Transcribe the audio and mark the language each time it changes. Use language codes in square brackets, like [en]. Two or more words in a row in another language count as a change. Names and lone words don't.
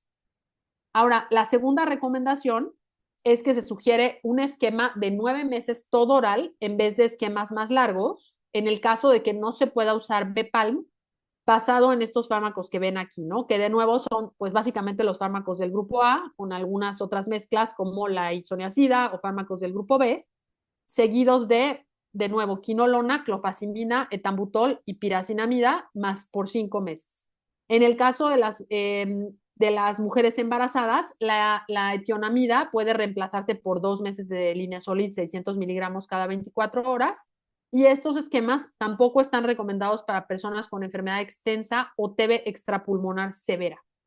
[es] Ahora, la segunda recomendación es que se sugiere un esquema de 9 meses todo oral en vez de esquemas más largos, en el caso de que no se pueda usar BPALM, basado en estos fármacos que ven aquí, ¿no? Que de nuevo son, pues básicamente los fármacos del grupo A, con algunas otras mezclas como la isoniazida o fármacos del grupo B, seguidos de nuevo, quinolona, clofazimina, etambutol y piracinamida, más por 5 meses. En el caso de las mujeres embarazadas, la etionamida puede reemplazarse por 2 meses de Linesolid, 600 miligramos cada 24 horas, y estos esquemas tampoco están recomendados para personas con enfermedad extensa o TB extrapulmonar severa.